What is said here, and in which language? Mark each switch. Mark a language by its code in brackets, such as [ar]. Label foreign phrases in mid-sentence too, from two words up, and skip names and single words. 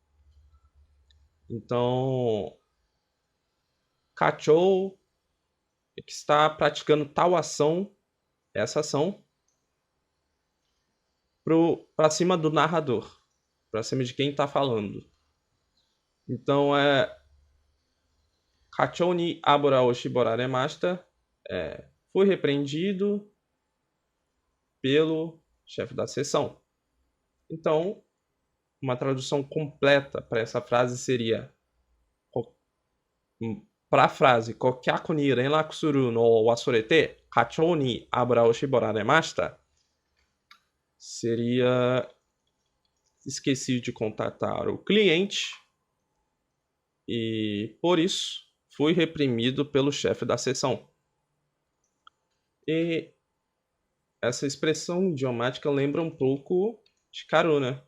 [pt] Então, kachou que está praticando tal ação, essa ação, para cima do narrador, para cima de quem está falando. Então, [ja] 課長に油を絞られました, [pt] foi repreendido pelo chefe da seção. Então, uma tradução completa para essa frase seria, para a frase [ja] 顧客に連絡するの忘れて課長に油を絞られました, [pt] seria esqueci de contatar o cliente e, por isso, fui reprimido pelo chefe da seção. E essa expressão idiomática lembra um pouco shikaru, né?